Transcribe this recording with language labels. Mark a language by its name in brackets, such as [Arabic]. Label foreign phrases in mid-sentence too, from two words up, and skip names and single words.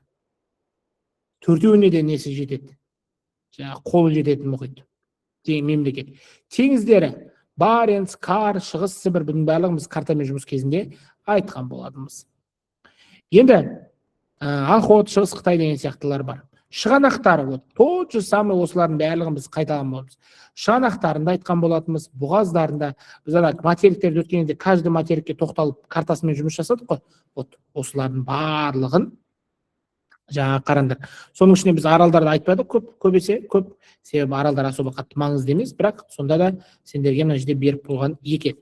[Kazakh] 4-еуіне де несі жетеді, қолы жететін мұхит, мемлекет. Теңіздері Баренц, Кар, Шығыс Сібір, бұның барлығын біз картамен жұмыс кезінде айтқан болатынбыз. Енді Охот, Шығыс Қытай деген сияқтылар бар. Шығанақтары, [Russian] тот же самый [Kazakh] осылардың барлығын біз қайталаған боламыз. Шығанақтарында айтқан болатынбыз, бұғаздарында, біз материктерді өткенде каждый материкке тоқталып картасымен жұмыс жасадық қой. Осылардың барлығын жаңа қараңдар. Соның ішінде біз аралдарды айтпадық көбесе, себебі аралдар особо қатты маңызды емес, бірақ сонда да сендерге мына жерде беріп қойған екен.